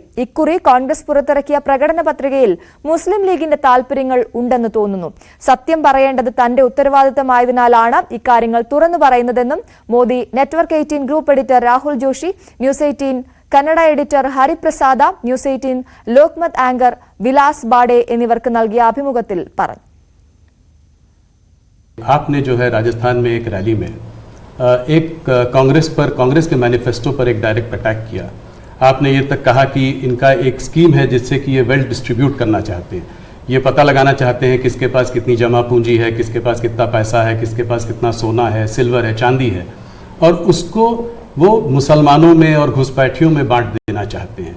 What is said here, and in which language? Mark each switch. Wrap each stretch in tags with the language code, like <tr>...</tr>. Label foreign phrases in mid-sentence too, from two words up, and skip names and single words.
<ml>ഇക്കുറി കോൺഗ്രസ് പുറത്തിറക്കിയ പ്രകടന പത്രികയിൽ മുസ്ലിം ലീഗിന്റെ താൽപര്യങ്ങൾ ഉണ്ടെന്ന് തോന്നുന്നു. സത്യം പറയേണ്ടത് തന്റെ ഉത്തരവാദിത്തമായതിനാലാണ് ഇക്കാര്യങ്ങൾ തുറന്നു പറയുന്നതെന്നും മോദി നെറ്റ്വർക്ക് 18</ml> <en>group editor</en> <ml>രാഹുൽ ജോഷി, ന്യൂസ് 18 കന്നഡ എഡിറ്റർ ഹരിപ്രസാദ, ന്യൂസ് 18 ലോക്മത് ആങ്കർ വിലാസ് ബാഡെ എന്നിവർക്ക് നൽകിയ അഭിമുഖത്തിൽ പറഞ്ഞു.</ml> <hi>आपने जो है राजस्थान में एक रैली में एक कांग्रेस के मैनिफेस्टो पर एक</hi> <en>direct attack</en> <hi>किया. आपने ये तक कहा कि इनका एक स्कीम है जिससे कि ये</hi> <en>wealth distribute</en> <hi>करना चाहते हैं, ये पता लगाना चाहते हैं किसके पास कितनी जमा पूंजी है, किसके पास कितना पैसा है, किसके पास कितना सोना है, सिल्वर है, चांदी है, और उसको वो मुसलमानों में और घुसपैठियों में बांट देना चाहते हैं.</hi>